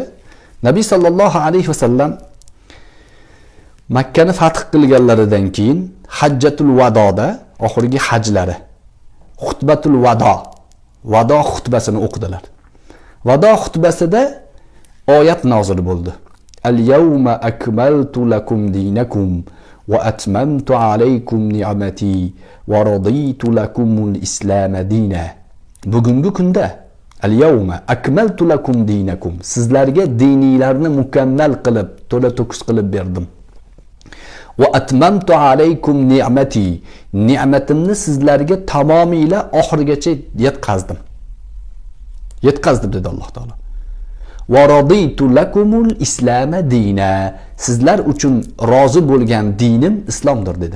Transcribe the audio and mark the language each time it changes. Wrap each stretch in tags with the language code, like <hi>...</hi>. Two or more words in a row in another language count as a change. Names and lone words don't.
<uz>Nabiy</uz> <ar>صلى الله عليه وسلم</ar> <uz>Makka ni fath qilganlaridan keyin Hajjatul Vadoda, oxirgi hajlari, xutbatul Vado xutbasini o'qidilar. Vado xutbasida oyat nozil bo'ldi.</uz> <ar>اليوم أكملت لكم دينكم وأتممت عليكم نعمتي ورضيت لكم الإسلام دينا.</ar> <uz>Bugungi kunda</uz> <ar>اليوم أكملت لكم دينكم,</ar> <uz>sizlarga diniylarni mukammal qilib, to'la to'kis qilib berdim.</uz> <ar>وأتممت عليكم نعمتي,</ar> <uz>ni'matimni sizlarga tamomila oxirigacha yetkazdim dedi Alloh taolo.</uz> <ar>ورضيت لكم الإسلام دينا,</ar> <uz>sizlar uchun rozi bo'lgan dinim islomdir dedi.</uz>